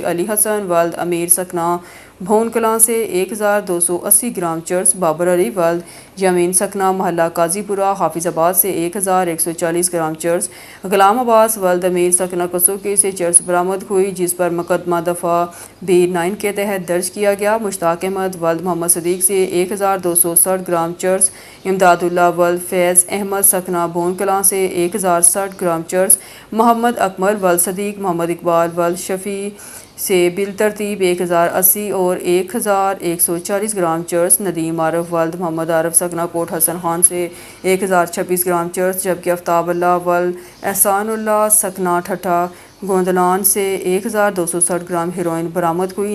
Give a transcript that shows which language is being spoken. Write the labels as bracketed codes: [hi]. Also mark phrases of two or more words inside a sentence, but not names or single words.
[ur] علی حسن ولد امیر سکنہ بھون کلاں سے 1,280 گرام چرس، بابر علی ولد یامین سکنہ محلہ قاضی پورہ حافظ آباد سے 1,140 گرام چرس، غلام عباس ولد امیر سکنہ کسوکی سے چرس برآمد ہوئی، جس پر مقدمہ دفعہ B9 کے تحت درج کیا گیا. مشتاق احمد ولد محمد صدیق سے 1,260 گرام چرس، امداد اللہ ولد فیض احمد سکنہ بھون کلاں سے 1,060 گرام چرس، محمد اکمل ولد صدیق، محمد اقبال ولد شفیع سے بالترتیب 1,080 اور 1,140 گرام چرس، ندیم عارف ولد محمد عارف سکنہ کوٹ حسن خان سے 1,026 گرام چرس، جبکہ آفتاب اللہ ولد احسان اللہ سکنہ ٹھٹھہ گوندلاں سے 1,260 گرام ہیروئن برآمد ہوئی.